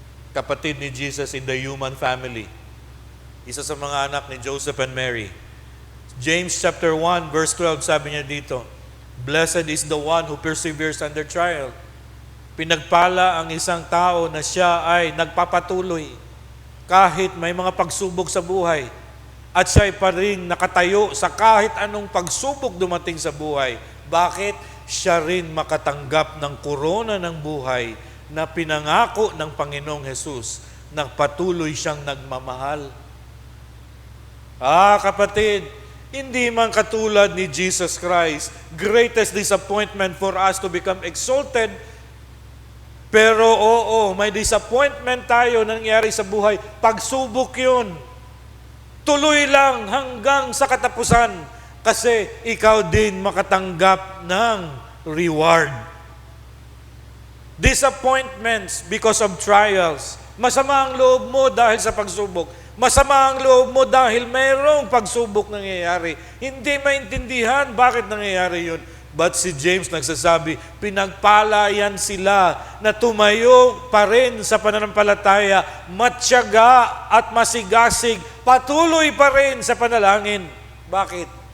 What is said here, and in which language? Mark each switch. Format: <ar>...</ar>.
<tl>Kapatid ni Jesus</tl> <en>in the human family.</en> <tl>Isa sa mga anak ni Joseph and Mary.</tl> <en>James chapter 1 verse 12,</en> <tl>sabi niya dito,</tl> <en>Blessed is the one who perseveres under trial.</en> <tl>Pinagpala ang isang tao na siya ay nagpapatuloy kahit may mga pagsubok sa buhay. At siya ay pa rin nakatayo sa kahit anong pagsubok dumating sa buhay. Bakit? Siya rin makatanggap ng korona ng buhay na pinangako ng Panginoong Hesus. Nagpatuloy siyang nagmamahal. Kapatid, hindi man katulad ni</tl> <en>Jesus Christ, greatest disappointment for us to become exalted.</en> <tl>Pero may disappointment tayo nangyari sa buhay. Pagsubok yun. Tuloy lang hanggang sa katapusan. Kasi ikaw din makatanggap ng reward.</tl> <en>Disappointments because of trials.</en> <tl>Masama ang loob mo dahil sa pagsubok. Masama ang loob mo dahil mayroong pagsubok nangyayari. Hindi maintindihan bakit nangyayari yun. But si James nagsasabi, pinagpala yan sila na tumayo pa rin sa pananampalataya, matyaga at masigasig, patuloy pa rin sa panalangin. Bakit?</tl>